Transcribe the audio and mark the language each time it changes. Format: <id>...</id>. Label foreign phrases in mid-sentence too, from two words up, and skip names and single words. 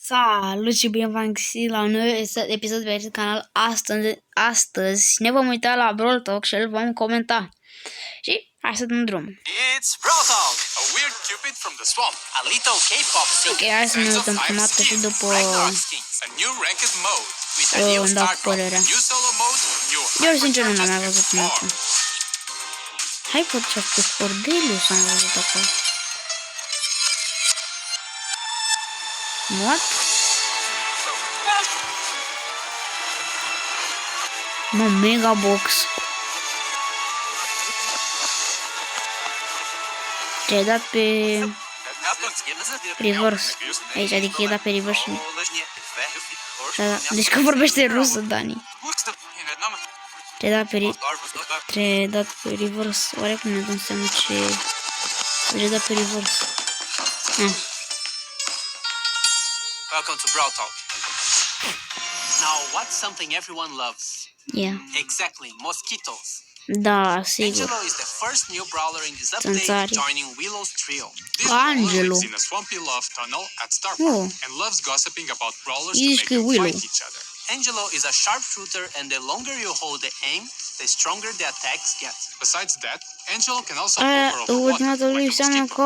<ro>Salut și bine v-am găsit la un nou episod pe acest canal. Astăzi ne vom uita la Brawl Talk și îl vom comenta. Și hai să dăm drum.</ro> <en>It's Brawl Talk, a weird cupid from the swamp, a little K-pop singer.</en> <ro>Ok, hai să ne uităm prima dată și după...</ro> <en>A new ranked mode with a new star drop, new solo mode, new</en> <ro>Eu sincer nu l-am mai văzut până acum. Hai pot să pe Cordelius am văzut acolo.</ro> <en>What?</en> <ro>Mă,</ro> <en>mega box.</en> <ro>Ce-ai dat pe reverse aici, adică i-ai dat pe reverse. Deci că vorbește rusă, Dani. Te-ai dat pe reverse. Oare cum ne dăm seama ce... Te-ai dat pe reverse.</ro> <en>Welcome to Brawl Talk. Now, what's something everyone loves? Yeah. Exactly, mosquitoes.</en> <ro>Da, sigur.</ro> <en>Angelo is the first new brawler in this update, joining Willow's trio. This Angelo lives in a swampy love tunnel at Star Park and loves gossiping about brawlers to make them fight each other. Angelo is a sharpshooter, and the longer you hold the aim, the stronger the attacks get. Besides that, Angelo can also hover over water like a mosquito.</en>